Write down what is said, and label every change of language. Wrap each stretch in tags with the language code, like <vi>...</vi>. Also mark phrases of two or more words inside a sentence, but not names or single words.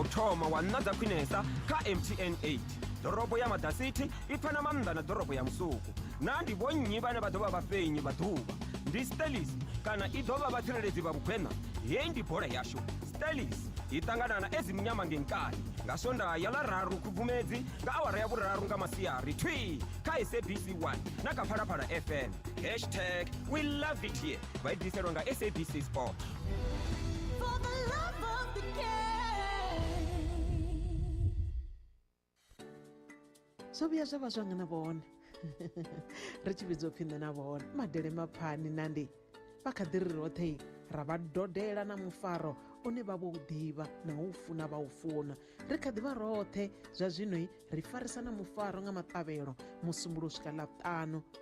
<ve>u thoma wa nna dza khwinesa kha MTN 8 ḓorobo ya Madacity i pfa na maanḓa na ḓorobo ya Musuku na ndi vhonnyi vhane vha ḓo vha vhafenyi vha ḓuvha ndi Stellis kana i ḓo vha vhatsireledzi vha vhukhwena heyi ndi bola yashu Stellis i ṱangana na ezimnyama ngenkani nga Sondaha ya ḽararu Khubvumedzi nga awara ya vhuraru nga masiari thwi kha SABC 1 na kha Phalaphala FM #</ve> <en>we love it here</en> <ve>vha i ḓiselwa nga SABC Sport</ve> <en>For the love of the game.</en> <ve>zwo vhuya zwa vha zwanga na vhone ri tshi vhidzwa upfhi nṋe na vhone madele maphani nandi vha kha ḓi ri roṱhe ra vha dodela na Mufaro une vha vho u ḓivha na u funa vha u funa ri kha ḓi vha roṱhe zwa zwino ri farisa na Mufaro nga maṱavhelo musumbulo u swika ḽavhuṱanu</ve>